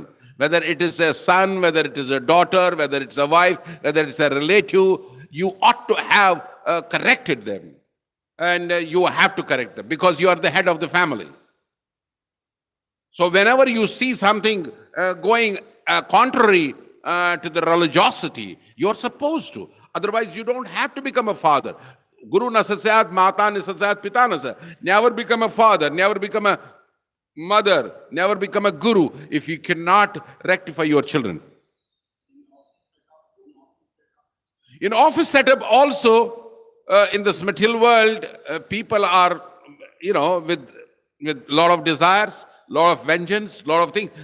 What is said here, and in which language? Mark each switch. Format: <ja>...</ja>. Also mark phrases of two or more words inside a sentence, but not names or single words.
<en>Whether it is a son, whether it is a daughter, whether it's a wife, whether it's a relative, you ought to have corrected them. And you have to correct them because you are the head of the family. So whenever you see something going contrary to the religiosity, you're supposed to. Otherwise, you don't have to become a father.</en> <sa>Guru na sasyat, mata na sasyat, pita na sasyat.</sa> <en>Never become a father, never become a mother, never become a guru if you cannot rectify your children. In office setup also, in this material world, people are, with a lot of desires, lot of vengeance, lot of things.</en>